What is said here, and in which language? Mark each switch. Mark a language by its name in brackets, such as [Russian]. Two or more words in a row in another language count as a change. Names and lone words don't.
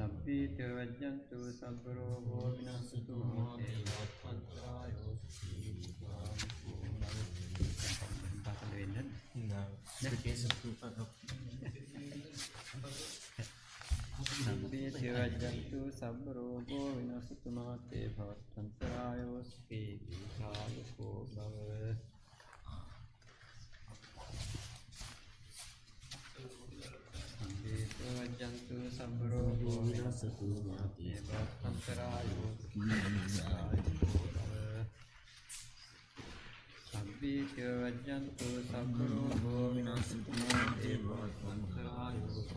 [Pali] සම්පීත වජ්ජන්තු සම්බරෝගෝ විනස්සතු මාතේ භවත්වන්තරායෝ [Sinhala] පාසල වෙන්න [Pali] සම්පීත වජ්ජන්තු සම්බරෝගෝ විනස්සතු මාතේ භවත්වන්තරායෝ දීර්ඝායුකෝ භව වජ්ජන්තු සම්බරෝගෝ විනස්සතු මාතේ භවත්වන්තරායෝ දීර්ඝායුකෝ භව සම්පීත වජ්ජන්තු සම්බරෝගෝ විනස්සතු මාතේ භවත්වන්තරායෝ